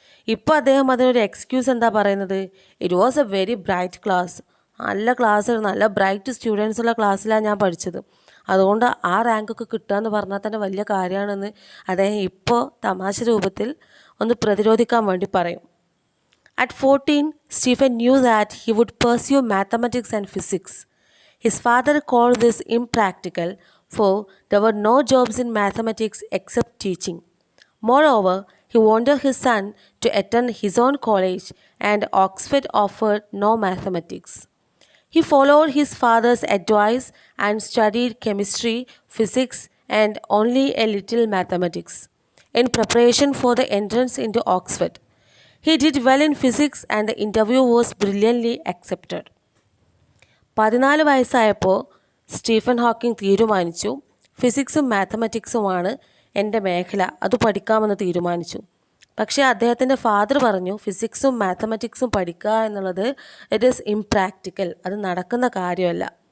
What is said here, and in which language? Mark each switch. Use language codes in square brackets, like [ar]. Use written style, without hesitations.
[ml] ഇപ്പോൾ അദ്ദേഹം അതിനൊരു എക്സ്ക്യൂസ് എന്താ പറയുന്നത്? [en] It was a very bright class. [ml] നല്ല ക്ലാസ്, നല്ല ബ്രൈറ്റ് സ്റ്റുഡൻസ് ഉള്ള ക്ലാസ്സിലാണ് ഞാൻ പഠിച്ചത്. അതുകൊണ്ട് ആ റാങ്കൊക്കെ കിട്ടുക എന്ന് പറഞ്ഞാൽ തന്നെ വലിയ കാര്യമാണെന്ന് അദ്ദേഹം ഇപ്പോൾ തമാശ രൂപത്തിൽ ഒന്ന് പ്രതിരോധിക്കാൻ വേണ്ടി പറയും. [en] At 14, Stephen knew that he would pursue mathematics and physics. His father called this impractical, for there were no jobs in mathematics except teaching. Moreover, he wanted his son to attend his own college, and Oxford offered no mathematics. He followed his father's advice and studied chemistry, physics, and only a little mathematics in preparation for the entrance into Oxford. He did well in physics and the interview was brilliantly accepted. [ml] 14 വയസ്സായപ്പോൾ Stephen Hawking തീരുമാനിച്ചു ഫിസിക്സും മാത്തമാറ്റിക്സുമാണ് എൻ്റെ മേഖല, അത് പഠിക്കാമെന്ന് തീരുമാനിച്ചു. പക്ഷേ അദ്ദേഹത്തിൻ്റെ father പറഞ്ഞു ഫിസിക്സും മാത്തമാറ്റിക്സും പഠിക്കുക എന്നുള്ളത് [en] it is impractical, [ml] അത് നടക്കുന്ന കാര്യമല്ല.